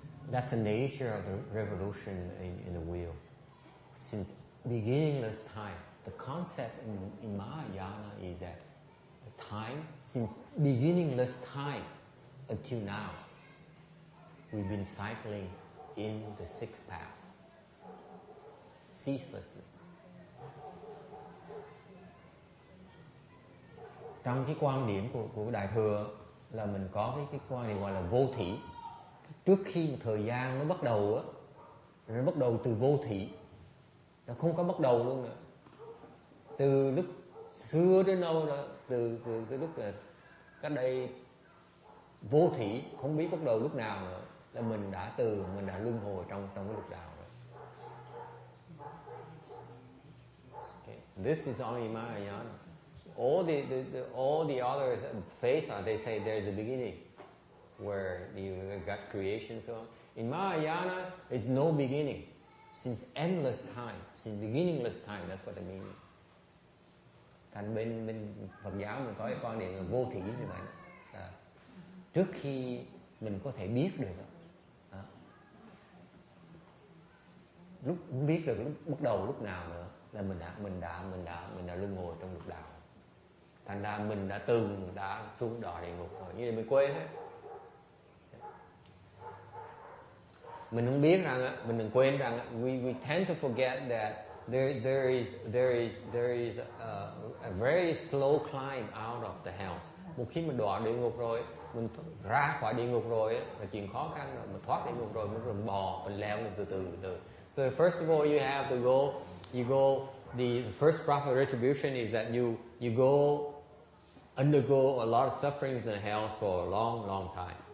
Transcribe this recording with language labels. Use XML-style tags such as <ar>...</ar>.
<en>That's the nature of the revolution in the wheel. Since beginningless time, the concept in Mahayana is that the time, since beginningless time until now, we've been cycling in the sixth path ceaselessly.</en> <vi>Trong cái quan điểm của Đại Thừa là mình có cái quan điểm gọi là vô thỉ. Trước khi thời gian nó bắt đầu á, nó bắt đầu từ vô thỉ, nó không có bắt đầu luôn nữa. Từ lúc xưa đến đâu đó, từ cái lúc là cách đây vô thỉ, không biết bắt đầu lúc nào nữa, là mình đã luân hồi trong cái lục đạo rồi.</vi> <en>Okay. This is only Mahayana. All the other faiths, they say there's a beginning where you got creation, so on. In Mahayana, there's no beginning. Since endless time, since beginningless time, that's what I mean.</en> <vi>Thành bên Phật giáo mình có cái quan điểm là vô thỉ như vậy đó. Trước khi mình có thể biết được đó. Lúc không biết được lúc bắt đầu lúc nào nữa là mình đã luân hồi trong lục đạo. Thành ra mình đã xuống đọa địa ngục rồi, như là mình quên hết. Mình không biết rằng mình đừng quên rằng</vi> <en>we tend to forget that there is a very slow climb out of the hells.</en> <vi>Một khi mình đọa địa ngục rồi, mình ra khỏi địa ngục rồi là chuyện khó khăn rồi, mình thoát địa ngục rồi mình bò, mình leo lên từ từ.</vi> <en>So first of all you have to go the first proper retribution is that you go undergo a lot of sufferings in the hells for a long time.</en>